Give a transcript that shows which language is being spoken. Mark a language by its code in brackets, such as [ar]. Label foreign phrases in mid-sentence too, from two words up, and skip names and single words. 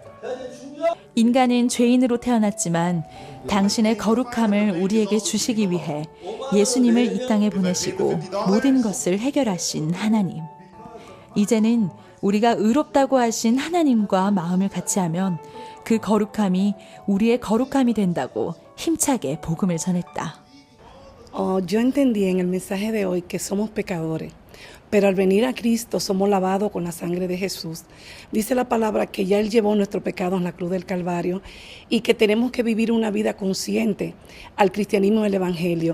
[ko] 인간은 죄인으로 태어났지만 당신의 거룩함을 우리에게 주시기 위해 예수님을 이 땅에 보내시고 모든 것을 해결하신 하나님. 이제는 우리가 의롭다고 하신 하나님과 마음을 같이 하면 그 거룩함이 우리의 거룩함이 된다고 힘차게 복음을 전했다. [es] Yo entendí en el mensaje de hoy que somos pecadores. Pero al venir a Cristo somos lavados con la sangre de Jesús. Dice la palabra que ya Él llevó nuestros pecados en la cruz del Calvario y que tenemos que vivir una vida consciente al cristianismo del Evangelio.